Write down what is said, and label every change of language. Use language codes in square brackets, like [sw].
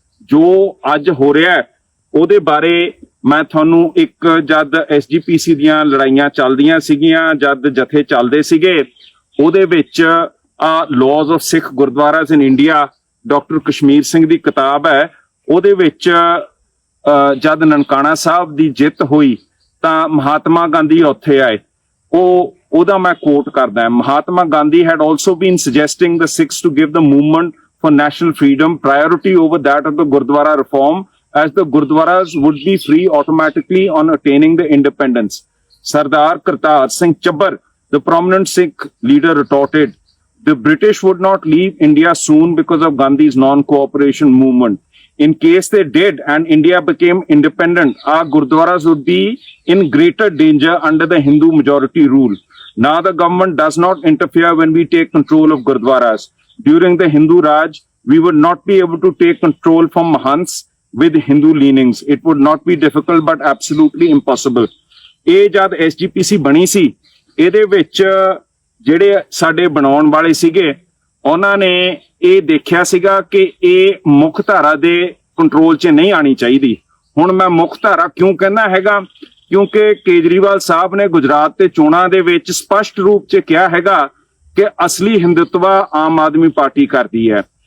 [pa] ਜੋ ਅੱਜ ਹੋ ਰਿਹਾ ਹੈ ਉਹਦੇ ਬਾਰੇ ਮੈਂ ਤੁਹਾਨੂੰ ਇੱਕ ਜਦ SGPC ਦੀਆਂ ਲੜਾਈਆਂ ਚੱਲਦੀਆਂ ਸੀਗੀਆਂ, ਜਦ ਜਥੇ ਚੱਲਦੇ ਸੀਗੇ, ਉਹਦੇ ਵਿੱਚ ਲਾਜ਼ of Sikh ਗੁਰਦੁਆਰਾਜ਼ in India doctor Kashmir Singh ਦੀ ਕਿਤਾਬ ਹੈ। ਉਹਦੇ ਵਿੱਚ ਜਦ ਨਨਕਾਣਾ ਸਾਹਿਬ ਦੀ ਜਿੱਤ ਹੋਈ ਤਾਂ ਮਹਾਤਮਾ ਗਾਂਧੀ ਉੱਥੇ ਆਏ। ਉਹਦਾ ਮੈਂ ਕੋਟ ਕਰਦਾ, [en] Mahatma Gandhi had also been suggesting the Sikhs to give the movement for national freedom priority over that of the Gurdwara reform, as the Gurdwaras would be free automatically on attaining the independence. Sardar Kartar Singh Chabbar, the prominent Sikh leader, retorted, the British would not leave India soon because of Gandhi's non-cooperation movement. In case they did and India became independent, our Gurdwaras would be in greater danger under the Hindu majority rule. Now the government does not interfere when we take control of Gurdwaras. During the Hindu Raj, we would not be able to take control from Mahants with Hindu leanings. It would not be difficult but absolutely impossible. [pa] ਇਹ ਜਦ SGPC ਬਣੀ ਸੀ, ਇਹਦੇ ਵਿੱਚ ਜਿਹੜੇ ਸਾਡੇ ਬਣਾਉਣ ਵਾਲੇ ਸੀਗੇ ਉਹਨਾਂ ਨੇ ਇਹ ਦੇਖਿਆ ਸੀਗਾ ਕਿ ਇਹ ਮੁੱਖ ਧਾਰਾ ਦੇ ਕੰਟਰੋਲ 'ਚ ਨਹੀਂ ਆਣੀ ਚਾਹੀਦੀ। ਹੁਣ ਮੈਂ ਮੁੱਖ ਧਾਰਾ ਕਿਉਂ ਕਹਿੰਦਾ ਹੈਗਾ, ਕਿਉਂਕਿ ਕੇਜਰੀਵਾਲ ਸਾਹਿਬ ਨੇ ਗੁਜਰਾਤ ਤੇ ਚੋਣਾਂ ਦੇ ਵਿੱਚ ਸਪਸ਼ਟ ਰੂਪ 'ਚ ਕਿਹਾ ਹੈਗਾ ਕਿ ਅਸਲੀ ਹਿੰਦੁਤਵਾ ਆਮ ਆਦਮੀ ਪਾਰਟੀ ਕਰਦੀ ਹੈ।